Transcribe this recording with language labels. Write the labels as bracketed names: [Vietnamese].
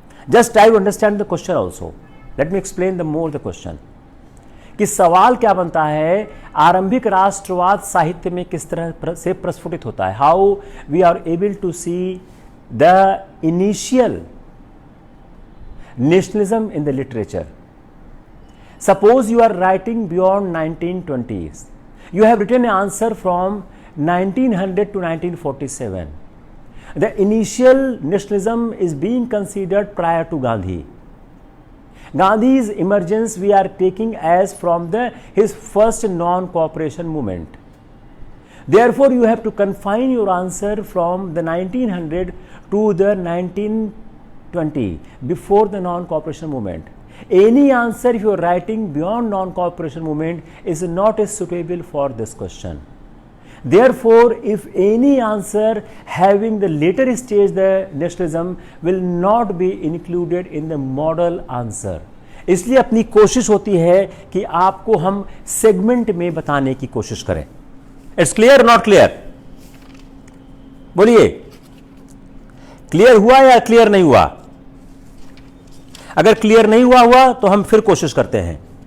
[English] just try to understand the question [Hindi] also. Let मी explain the more the question कि सवाल क्या बनता है, आरंभिक राष्ट्रवाद साहित्य में किस तरह से प्रस्फुटित होता है। [English] How we are able to see the initial nationalism in the literature. Suppose you are writing beyond 1920s. You have written an answer from 1900 to 1947. The initial nationalism is being considered prior to Gandhi. Gandhi's emergence we are taking as from his first non-cooperation movement. Therefore, you have to confine your answer from the 1900 to the 1920, before the non-cooperation movement. Any answer if you are writing beyond non-cooperation movement is not as suitable for this question. Therefore, if any answer having the later stage the nationalism will not be included in the model answer. [Hindi] इसलिए अपनी कोशिश होती है कि आपको हम segment में बताने की कोशिश करें। [English] It's clear not clear? [Hindi] बोलिए। क्लियर हुआ या क्लियर नहीं हुआ? अगर क्लियर नहीं हुआ तो हम फिर कोशिश करते हैं।